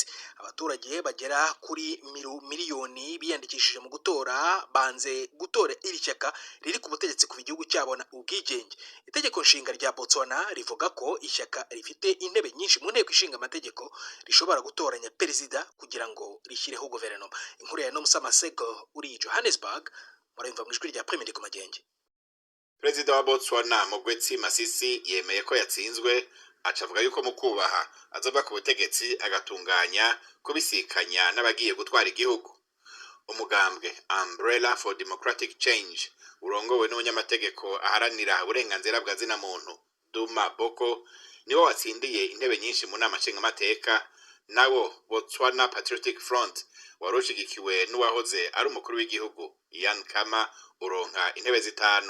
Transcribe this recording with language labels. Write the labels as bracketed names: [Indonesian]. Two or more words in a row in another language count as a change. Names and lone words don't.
[Kinyarwanda] Abaturage bagera kuri miliyoni biyandikishije mu gutora, banze gutora iri shyaka riri ku butegetsi kuva igihugu cyabona ubwigenge. Itegeko nshinga rya Botswana rivuga ko ishyaka rifite intebe nyinshi mu nteko ishinga amategeko rishobora gutoranya perezida kugira ngo rishyireho guverinoma. Inkuru ya Nomsa Masego uri Johannesburg, [Rundi] murumva mu ijwi rya Premier ku Magenge. Perezida wa Botswana Mokgweetsi Masisi yemeye ko yatsinzwe, acavuga yuko mu kubaha azova ku butegetsi agatunganya kubisikanya n'abagiye gutwara igihugu. Umugambwe Umbrella for Democratic Change urongowe n'umunyamategeko aharanira uburenganzira bwa zina muntu Duma Boko niwo watsindiye intebe nyinshi mu nama nshingamateka, nawo Botswana Patriotic Front warushigikiwe n'uwahoze ari umukuru w'igihugu Ian Khama uronka intebe 5.